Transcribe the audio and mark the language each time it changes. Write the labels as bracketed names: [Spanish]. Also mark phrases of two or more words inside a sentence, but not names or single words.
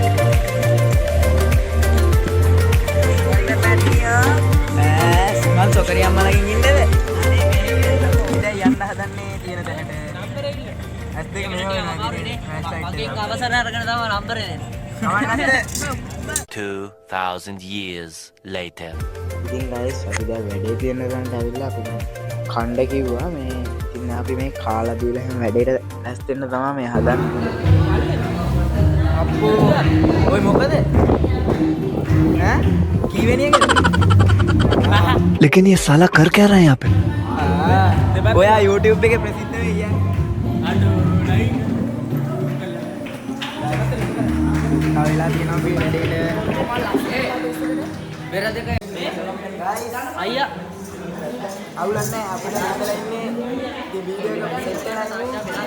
[Sinhala] මල් සොකරිය අම්මලගෙන් ඉන්නද? දැන් යන්න හදන්නේ තියෙන තැනට. ඇස් දෙක මෙහෙම වෙනවා. මගෙන් අවසර අරගෙන තමයි නම්බර දෙන්නේ. [English] 2,000 years later. [Sinhala] ඉතින් guys අපි දැන් වැඩේ තියෙන තැනට ඇවිල්ලා අපි කණ්ඩ කිව්වා මේ ඉතින් අපි මේ කාලා බීලා හැම වැඩේට ඇස් දෙන්න තමයි මේ හදන්නේ. අප්පෝ ඔය මොකද? ඈ කීවෙනිය එකද? [Hindi] लेकिन ये साला कर क्या रहा है यहाँ पे? [Sinhala] ඔයා YouTube එකේ ප්‍රසිද්ධ වෙයි කියන්නේ. වෙලා තියෙනවා අපි වැඩේට. බෙර දෙක අයියා අවුලක් නැහැ අපිට හදලා ඉන්නේ ඉතින් වීඩියෝ එක සෙට් වෙලා ඉන්නේ.